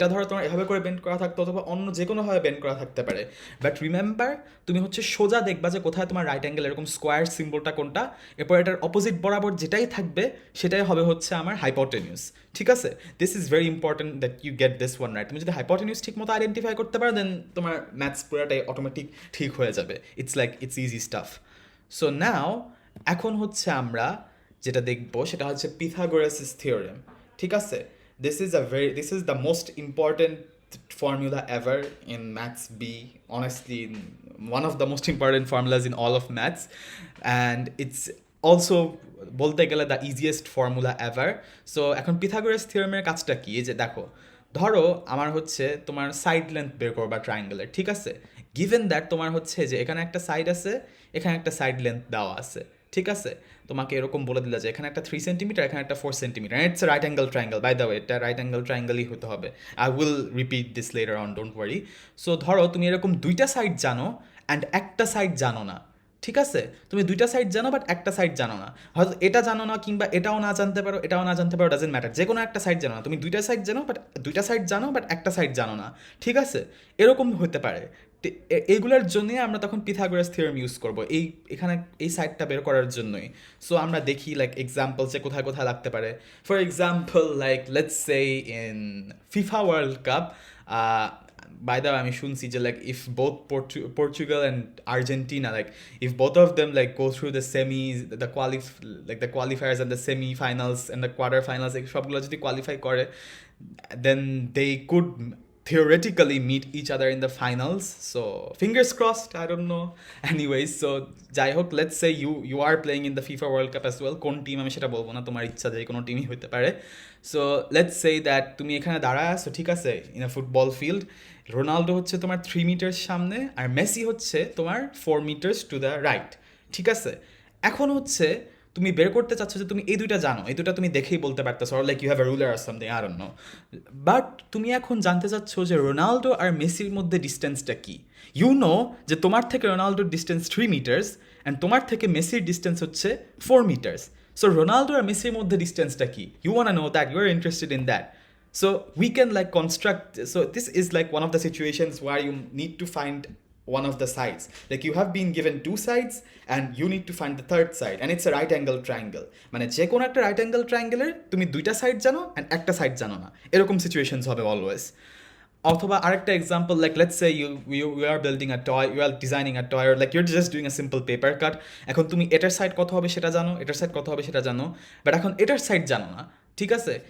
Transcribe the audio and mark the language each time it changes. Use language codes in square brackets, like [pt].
[bn] এটা ধরো তোমার এভাবে করে বেন্ড করা থাকতো অথবা অন্য যে কোনোভাবে বেন্ড করা থাকতে পারে, বাট রিমেম্বার তুমি হচ্ছে সোজা দেখবা যে কোথায় তোমার রাইট অ্যাঙ্গেল এরকম স্কোয়ার সিম্বলটা কোনটা, এরপর এটার অপোজিট বরাবর যেটাই থাকবে সেটাই হবে হচ্ছে আমার হাইপোটেনিউস, ঠিক আছে? [en] This is very important that you get this one right. [bn] তুমি যদি হাইপোটেনিউস ঠিক মতো আইডেন্টিফাই করতে পারো দেন তোমার ম্যাথস পুরাটাই অটোমেটিক ঠিক হয়ে যাবে। [en] It's easy stuff. [bn] So now এখন হচ্ছে আমরা যেটা দেখবো সেটা হচ্ছে পিথাগোরাসের থিওরেম, ঠিক আছে? [en] This is the most important formula ever in maths B, honestly one of the most important formulas in all of maths, and it's also [bn] বলতে গেলে [en] The easiest formula ever. [bn] So এখন পিথাগোরাস থিওরেমের কাজটা কি, এই যে দেখো ধরো আমার হচ্ছে তোমার সাইড লেন্থ বের করবা ট্রায়াঙ্গেলের, ঠিক আছে? গিভেন দ্যাট তোমার হচ্ছে যে এখানে একটা সাইড আছে, এখানে একটা সাইড লেন্থ দেওয়া আছে, ঠিক আছে? তোমাকে এরকম বলে দিলা যে এখানে একটা 3 সেন্টিমিটার, এখানে একটা 4 centimetre, it's right angle triangle, by the way এটা রাইট অ্যাঙ্গেল ট্রায়াঙ্গেলই হতে হবে। [en] I will repeat this later on, don't worry. [bn] So ধরো তুমি এরকম দুইটা সাইড জানো অ্যান্ড একটা সাইড জানো না, ঠিক আছে? তুমি দুইটা সাইড জানো বাট একটা সাইড জানো না, হয়তো এটা জানো না কিংবা এটাও না জানতে পারো, এটাও না জানতে পারো, ডাজেন্ট ম্যাটার, যে কোনো একটা সাইড জানো না, তুমি দুইটা সাইড জানো বাট একটা সাইড জানো না, ঠিক আছে? এরকম হতে পারে। এইগুলোর জন্যই আমরা তখন পিথাগোরাস থিওরেম ইউজ করবো এখানে এই সাইডটা বের করার জন্যই। সো আমরা দেখি লাইক এক্সাম্পল যে কোথায় কোথায় লাগতে পারে। [en] for example like let's say in FIFA world cup, by the way [bn] আমি শুনছি যে [en] like if both Portugal and Argentina, like if both of them like go through the semis, the qualifiers and the semi-finals and the quarter-finals, like [bn] সবগুলো যদি qualify করে [en] then they could theoretically meet each other in the finals. So fingers crossed, I don't know. Anyways, so [bn] যাই হোক, [en] let's say you are playing in the FIFA World Cup as well. [bn] কোন team আমি সেটা বলবো না, তোমার ইচ্ছা যে কোনো টিমই হতে পারে। [en] So let's say that [bn] তুমি এখানে দাঁড়ায় আছো, ঠিক আছে, [en] in a football field, [bn] Ronaldo হচ্ছে তোমার 3 মিটার সামনে আর মেসি হচ্ছে তোমার 4 মিটার্স টু দ্য রাইট, ঠিক আছে? এখন হচ্ছে তুমি বের করতে চাচ্ছ যে তুমি এই দুইটা জানো, এই দুইটা তুমি দেখেই বলতে পারতেছো, [en] or like you have a ruler or something, I don't know, [bn] but তুমি এখন জানতে চাচ্ছ যে রোনাল্ডো আর মেসির মধ্যে ডিস্টেন্সটা কি। ইউ নো যে তোমার থেকে রোনাল্ডোর ডিস্টেন্স 3 মিটার্স অ্যান্ড তোমার থেকে মেসির ডিস্টেন্স হচ্ছে 4 মিটার্স। সো রোনাল্ডো আর মেসির মধ্যে ডিস্টেন্সটা কি, [en] You want know that, you are interested in that. So we can like construct, so this is like one of the situations where you need to find one of the sides. Like you have been given two sides and you need to find the third side, and it's a right angle triangle. [bn] মানে যে কোনো একটা right angle ট্রায়াঙ্গেলের তুমি দুইটা side জানো and একটা side জানো না, এরকম সিচুয়েশনস হবে অলওয়েজ। অথবা আরেকটা example, [en] Like let's say you are building a toy, you are designing a toy, like you're just doing a simple paper cut. [bn] এখন তুমি এটার সাইড কত হবে সেটা জানো, এটার সাইড কত হবে সেটা জানো, বাট এখন এটার সাইড জানো না, ঠিক আছে?